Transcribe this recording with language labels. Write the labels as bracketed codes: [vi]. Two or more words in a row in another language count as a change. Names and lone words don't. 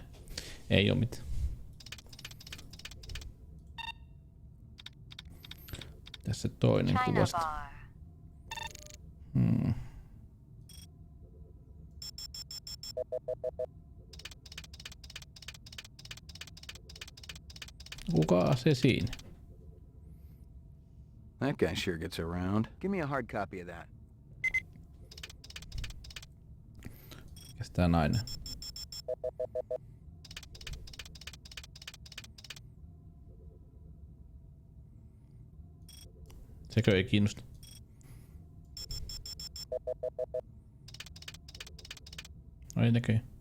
[fi] Ei oo mitään. Tässä toinen kuvasta. Kuka se siinä? [en] That guy sure gets around. Give me a hard copy of that. [fi] Mikäs tää nainen? Sekö ei kiinnosta? No ei näköjään.